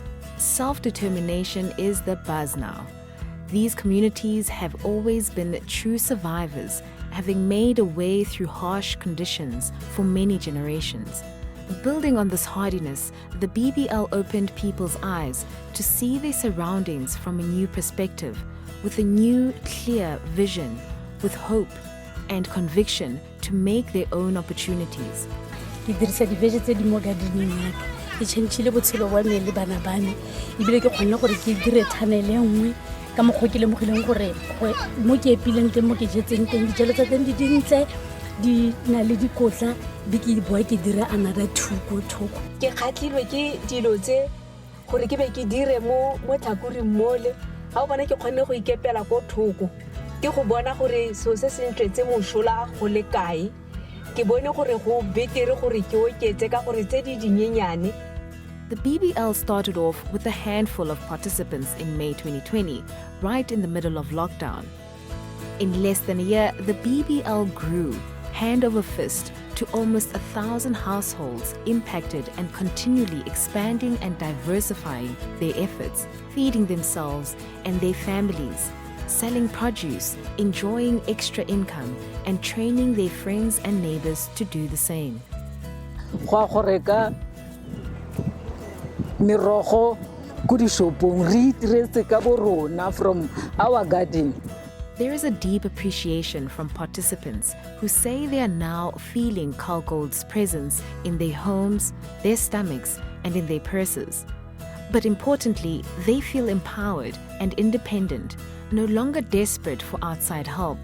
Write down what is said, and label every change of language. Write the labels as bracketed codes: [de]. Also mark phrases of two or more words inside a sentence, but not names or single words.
[en] Self-determination is the buzz now. These communities have always been true survivors, having made a way through harsh conditions for many generations. Building on this hardiness, the BBL opened people's eyes to see their surroundings from a new perspective, with a new, clear vision, with hope and conviction to make their own opportunities. [tn] Ke dirisa di-vege tse di mo gardening ya ka ke changile botshelo ba me le bana ba me ebile ke kgonne gore ke dire tunnel e nngwe ka mokgwa ke lemogileng gore mo ke epileng teng mo ke jetseng teng dijalo tsa teng di dintle di na le dikotla di ke boa ke dira another thoko ke kgatlilwe ke dilo tse gore ke be ke dire mo tlhakoring mole ga o bona ke kgonne go ikepela ko thoko ke go bona gore so se se ntletse mošola go le kae ke bone gore go betere gore ke oketse ka gore tse di dinyenyane. [en] The BBL started off with a handful of participants in May 2020, right in the middle of lockdown. In less than a year, the BBL grew, hand over fist, to almost 1,000 households impacted and continually expanding and diversifying their efforts, feeding themselves and their families, selling produce, enjoying extra income, and training their friends and neighbors to do the same. [tn] Mirogo kudishopong re itiretse ka bo rona [en] from our garden. There is a deep appreciation from participants who say they are now feeling Kalgold's presence in their homes, their stomachs, and in their purses. But importantly, they feel empowered and independent, no longer desperate for outside help.